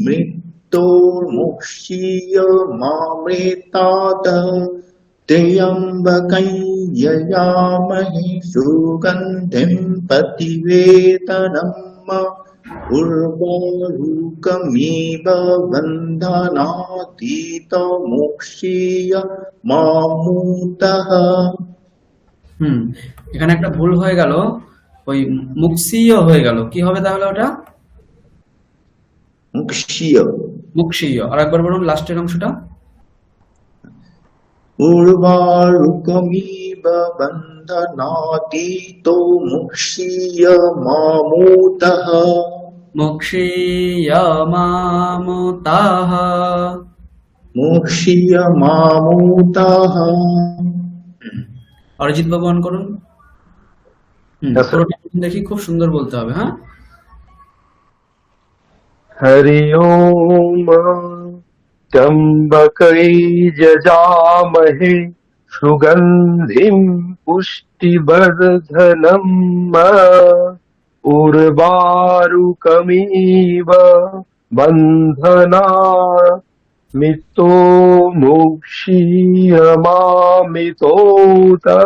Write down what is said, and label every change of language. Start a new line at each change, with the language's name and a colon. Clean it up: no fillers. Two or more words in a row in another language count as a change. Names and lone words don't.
Sanskrit: मृत्योर्मुक्षीयमामृतात् त्र्यम्बकं यजामहे सुगन्धिं प्रतिवेदनम् उर्वारुकमिव बन्धनातीतो मोक्षीयमामुतः।
Bangla: এখানে একটা ভুল হয়ে গেল, ওই মুক্ষীয় হয়ে গেল। কি হবে তাহলে ওটা?
Sanskrit: मुक्षीय
Bangla: মুক্ষীয়। আর একবার বলুন লাস্টের অংশটা।
Sanskrit: उर्वारुकमिव बन्धनातीतो मोक्षीयमामुतः। मोक्षीयमामुताः। मोक्षीयमामुतः।
Bangla: অরিজিৎ বাবু অন করুন।
English: Yes, sir.
Bangla: দেখি, খুব সুন্দর বলতে হবে। হ্যাঁ,
Sanskrit: हरि ओम त्र्यम्बकै यजामहे सुगन्धिं पुष्टिवर्धनम् उर्वारुकमिव बन्धनामितो मोक्षीयमामितोत